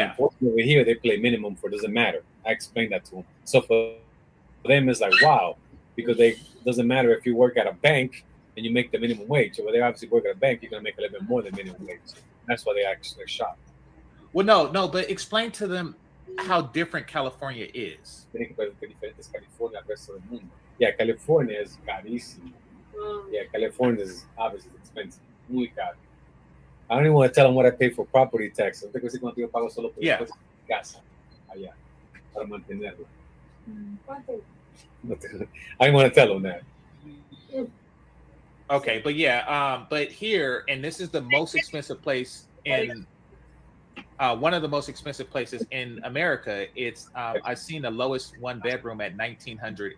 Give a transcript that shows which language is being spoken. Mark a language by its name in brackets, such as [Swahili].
[English] And unfortunately, over here, they play minimum for doesn't matter. I explained that to him. So for them, it's like, wow, because they doesn't matter if you work at a bank and you make the minimum wage. So when they obviously work at a bank, you're going to make a little bit more than minimum wage. That's why they actually are shocked. Well, no, but explain to them how different California is. [Spanish] Tienen que ver qué diferente es California al resto del mundo. Yeah, California es carísimo. [English] Yeah, California is obviously expensive. [Spanish] Muy caro. [English] I don't even want to tell them what I pay for property tax. [Spanish] No tengo que decir cuánto yo pago solo por casa allá para mantenerla. [English] I don't want to tell them that. Okay, but yeah, but here, and this is the most expensive place in one of the most expensive places in America. It's I've seen the lowest 1 bedroom at $1,920.